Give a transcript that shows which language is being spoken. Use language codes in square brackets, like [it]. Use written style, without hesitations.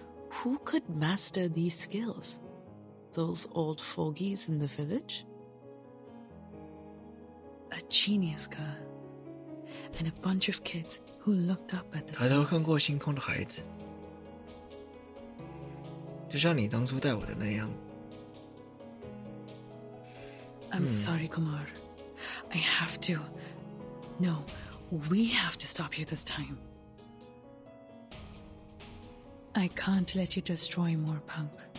[en] Who could master these skills? Those old fogies in the village? A genius girl. And a bunch of kids who looked up at the [zh] 抬头看 [en] stars. [zh] 过星空的孩子，就像你当初带我的那样。 [en] I'm sorry, Kumar. I have to. No, we have to stop you this time. I can't let you destroy more punk.